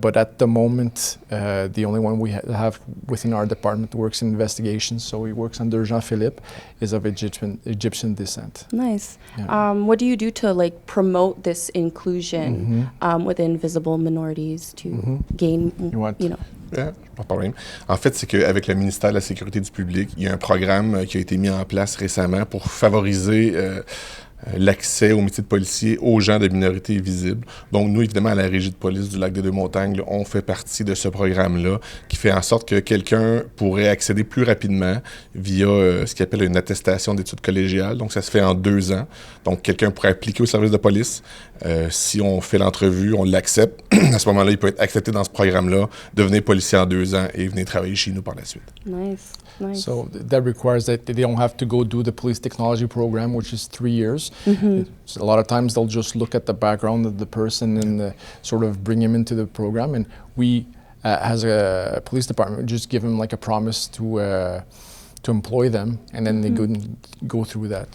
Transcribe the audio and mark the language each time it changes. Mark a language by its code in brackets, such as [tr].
[en] But at the moment, the only one we have within our department works in investigations, so he works under Jean-Philippe, is of Egyptian descent. Nice. Yeah. What do you do to like promote this inclusion within visible minorities to gain, you know? [fr] Yeah, pas de problème. En fait, c'est qu'avec le ministère de la Sécurité du public, il y a un programme qui a été mis en place récemment pour favoriser l'accès au métier de policier aux gens de minorités visibles. Donc, nous, évidemment, à la Régie de police du lac des Deux-Montagnes, on fait partie de ce programme-là qui fait en sorte que quelqu'un pourrait accéder plus rapidement via ce qu'il appelle une attestation d'études collégiales. Donc, ça se fait en 2 ans. Donc, quelqu'un pourrait appliquer au service de police. Si on fait l'entrevue, on l'accepte. À ce moment-là, il peut être accepté dans ce programme-là, devenir policier en 2 ans et venir travailler chez nous par la suite. [en] Nice. Nice. So that requires that they don't have to go do the police technology program, which is 3 years. So a lot of times they'll just look at the background of the person and sort of bring him into the program. And we, as a police department, just give him like a promise to employ them, and then they go through that.